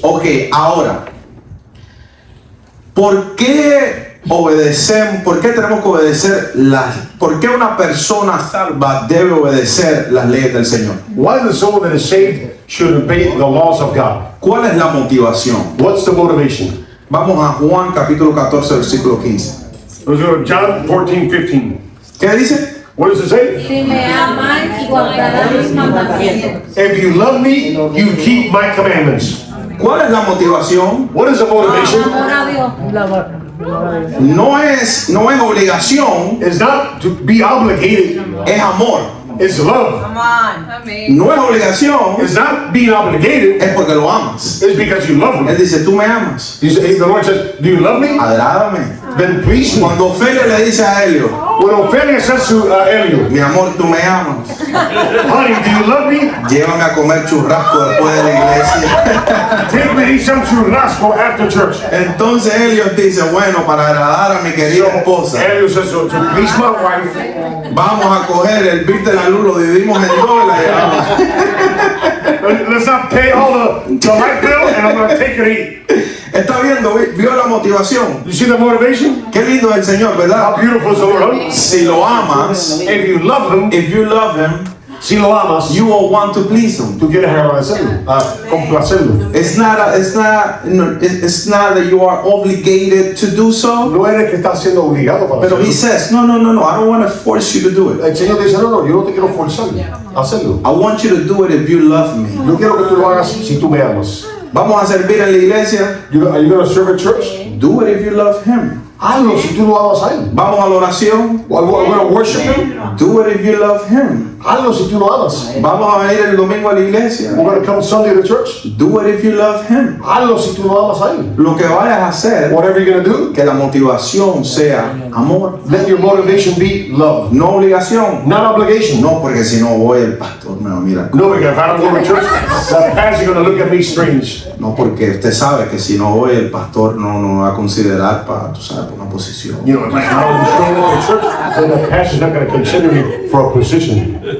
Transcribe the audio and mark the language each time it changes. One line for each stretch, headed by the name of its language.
Spanish: Ok, ahora, ¿por qué obedecemos? ¿Por qué tenemos que obedecer por qué una persona salva debe obedecer las leyes del Señor?
English: Why does someone that is saved should obey the laws of God?
Spanish: ¿Cuál es la motivación?
English: What's the motivation?
Spanish: Vamos a Juan capítulo 14, versículo 15.
English: Let's go to John 14:15.
Spanish: ¿Qué dice?
English: What does it say?
Spanish: Si me aman y guardarán mis mandamientos.
English: If you love me, you keep my commandments.
Spanish: ¿Cuál es la motivación?
English: What is the motivation?
Spanish: Amor a Dios. No es obligación,
English: It's not to be obligated,
Spanish: es amor.
English: It's love. Come on. Amén.
Spanish: No es obligación,
English: It's not being obligated.
Spanish: es porque lo amas.
English: It's because you love
Spanish: Él
English: me.
Spanish: dice, tú me amas,
English: The Lord says, do you love me?
Spanish: agrádame.
English: Then please me.
Spanish: Cuando Ofelia le dice a Helio,
English: When Ophelia says to Elio,
Spanish: mi amor, tú me amas,
English: honey, do you love me?
Spanish: llévame a comer churrasco después de la iglesia.
English: Take me to eat some churrasco after church.
Spanish: Entonces Helio dice, bueno, para agradar a mi querida esposa,
English: Elio says, so to please my wife,
Spanish: vamos a coger el bill de la luz, lo dividimos en dos y la llevamos.
English: let's not pay all the light bill and I'm going to take it to eat.
Spanish: Está viendo, vio la motivación.
English: You see the motivation?
Spanish: Qué lindo es el Señor, ¿verdad?
English: How beautiful is the Lord? Huh?
Spanish: Si lo amas,
English: If you love him, if you love him,
Spanish: si lo amas,
English: you will want to please him.
Spanish: tú quieres agradecerlo, complacerlo.
English: It's not that you are obligated to do so,
Spanish: No eres que estás siendo obligado para
English: pero he
Spanish: hacerlo.
English: says, no, I don't want to force you to do it.
Spanish: El Señor te dice, no, yo no te quiero forzar a hacerlo.
English: I want you to do it if you love me.
Spanish: Yo quiero que tú lo hagas si tú me amas. Vamos a servir en la iglesia.
English: Are you going to serve at church? Do it if you love him.
Spanish: Hazlo si tú lo amas a él. Vamos a la oración.
English: I'm going to worship him. Do it if you love him.
Spanish: Hazlo si tú lo amas. Vamos a venir el domingo a la iglesia.
English: We're going to come Sunday to church. Do it if you love him.
Spanish: Hazlo si tú lo amas a él. Lo que vayas a hacer,
English: Whatever you're going to do,
Spanish: que la motivación sea amor,
English: let your motivation be love.
Spanish: no obligación.
English: Not obligation.
Spanish: No, porque si no voy el pastor me va a mirar.
English: No, because if I don't go to church, the pastor's going to look at me strange.
Spanish: No, porque usted sabe que si no voy el pastor no me va a considerar para, tú sabes, para una posición.
English: You know, if I don't show up to church, then the pastor's not going to consider me for a position.